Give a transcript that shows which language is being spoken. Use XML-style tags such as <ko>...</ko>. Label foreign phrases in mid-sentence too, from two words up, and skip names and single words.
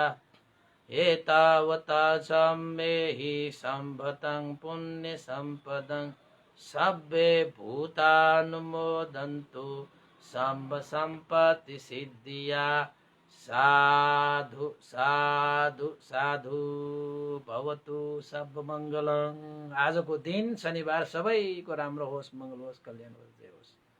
<pi>एतावता सम्मेहि सम्भतं पुण्य सम्पदं सब्बे भूतानुमोदन्तु सब्ब सम्पत्ति सिद्धिया। साधु साधु साधु भवतु सब मङ्गलम्।</pi> <ne>आजको दिन शनिबार सबैको राम्रो होस्, मङ्गल होस्, कल्याण होस्, जय होस्।</ne>